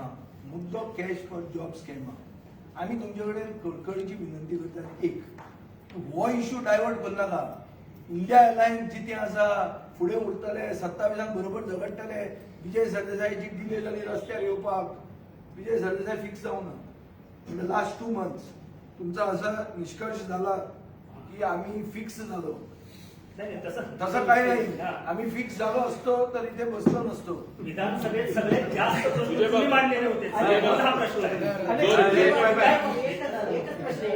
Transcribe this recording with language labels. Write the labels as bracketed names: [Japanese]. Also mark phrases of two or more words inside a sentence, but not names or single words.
[Konkani] मुद्दो [English] cash for job scam [Konkani] आहा. आमी तुमचे कडेन कळकळीची विनंती करतात, एक हो इश्यू डायवर्ट करनाका. इंडिया अलायन्स जितें आसा फुडें उरतले, 27 बरोबर झगडटले. विजय सरदेसायची डिले जाली रस्त्यार येवपाक, विजय सरदेसाय फिक्स जावना. [English] in the last 2 months [Marathi] तुमचा असा निष्कर्ष झाला की आम्ही फिक्स झालो. तसं काही नाही. आम्ही फिक्स झालो असतो तर इथे बसलो नसतो. विधानसभेत सगळ्यात जास्त प्रश्न तुम्ही मांडलेले होते. हा प्रश्न आहे. एकच प्रश्न आहे.